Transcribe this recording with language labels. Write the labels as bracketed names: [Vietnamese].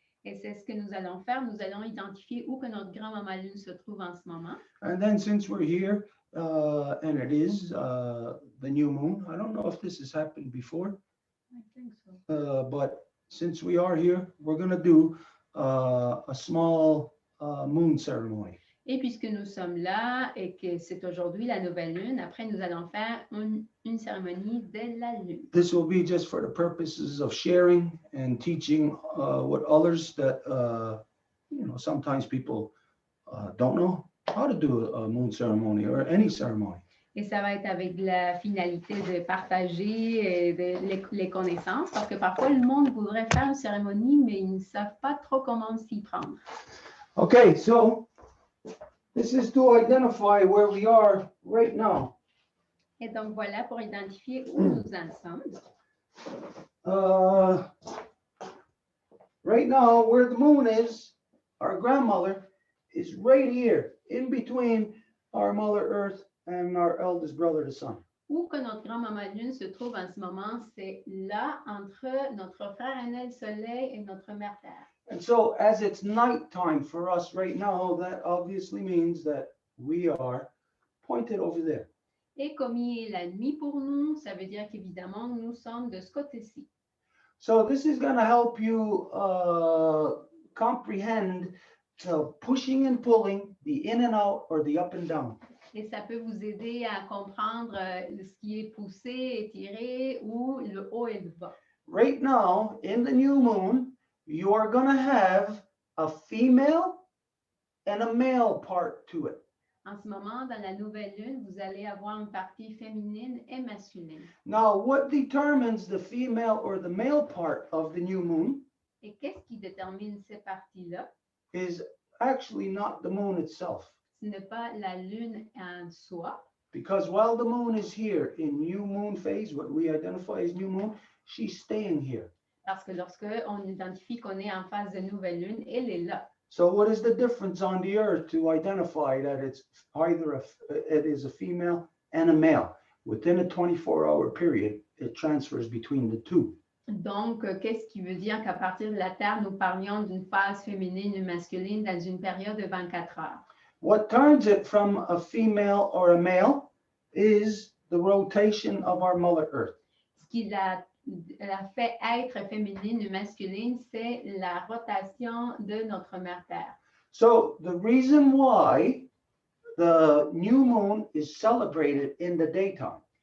[French] Et c'est ce que nous allons faire. Nous allons identifier où que notre grand-maman lune se trouve en ce moment. [English] And then since we're here, and it is the new moon, I don't know if this has happened before, I think so. but since we are here, we're going to do a small moon ceremony. [French] Et puisque nous sommes là et que c'est aujourd'hui la nouvelle lune, après nous allons faire une cérémonie de la lune. [English] This will be just for the purposes of sharing and teaching what others that, sometimes people don't know how to do a moon ceremony or any ceremony. [French] Et ça va être avec la finalité de partager les connaissances, parce que parfois le monde voudrait faire une cérémonie, mais ils ne savent pas trop comment s'y prendre. [English] Okay, so this is to identify where we are right now. [French] Et donc voilà pour identifier où nous en sommes. [English] Right now, where the moon is, our grandmother is right here, in between our Mother Earth and our eldest brother, the sun. [French] Où que notre grand-maman lune se trouve en ce moment, c'est là entre notre frère aîné le soleil et notre mère terre. [English] And so as it's nighttime for us right now, that obviously means that we are pointed over there. [French] Et comme il est la nuit pour nous, ça veut dire qu'évidemment, nous sommes de ce côté-ci. [English] So this is going to help you comprehend the pushing and pulling, the in and out, or the up and down. [French] Et ça peut vous aider à comprendre ce qui est poussé, étiré, ou le haut et le bas. [English] Right now, in the new moon, you are going to have a female and a male part to it. [French] En ce moment, dans la nouvelle lune, vous allez avoir une partie féminine et masculine. [English] Now, what determines the female or the male part of the new moon [French] Et qu'est-ce qui détermine ces parties-là? [English] is actually not the moon itself. [French] Ce n'est pas la lune en soi, [English] Because while the moon is here in new moon phase, what we identify as new moon, she's staying here. [French] parce que lorsque on identifie qu'on est en phase de nouvelle lune, elle est là. [English] So what is the difference on the earth to identify that it's either it is a female and a male? Within a 24-hour period, it transfers between the two. [French] Donc, qu'est-ce qui veut dire qu'à partir de la Terre, nous parlions d'une phase féminine et masculine dans une période de 24 heures? [English] What turns it from a female or a male is the rotation of our Mother Earth. [French] Ce qui la fait être féminine et masculine, c'est la rotation de notre mère Terre. [English] So the reason why the new moon is celebrated in the daytime.